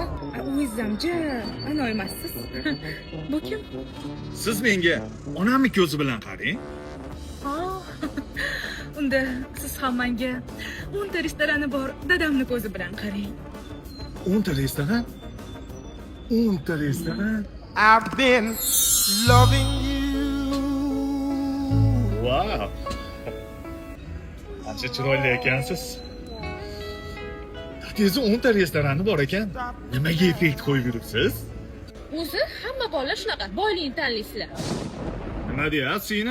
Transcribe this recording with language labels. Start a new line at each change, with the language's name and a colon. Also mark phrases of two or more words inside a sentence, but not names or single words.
Uzbek: O'zimcha ana emassiz. Bu kim? Siz menga onamni ko'zi bilan qarang. Unda siz ham menga 10 ta restorani bor dadamni ko'zi bilan qarang. 10 ta restoran? 10 ta restoran?
English: I've been loving you. Wow.
Uzbek: Qancha chiroyli ekansiz. Tezi 10 ta restorani bor ekan. Nimaga effekt qo'yib yuribsiz? O'zi hamma bolalar shunaqa, boylikni tanlaysizlar. Nima deyapsiz, seni?